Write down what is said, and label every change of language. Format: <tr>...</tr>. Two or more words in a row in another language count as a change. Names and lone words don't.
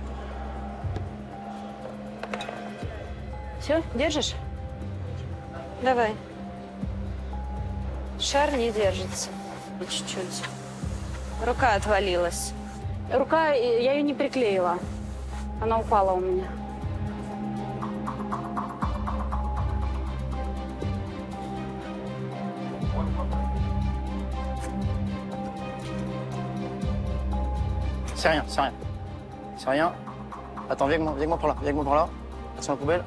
<ru>Все, держишь? Давай. Шар не держится. Чуть-чуть. Рука отвалилась. Рука, я ее не приклеила. Она упала у меня.</ru> <fr>C'est rien, c'est rien. C'est rien. Attends, viens avec moi par là, Attention à la poubelle.</fr>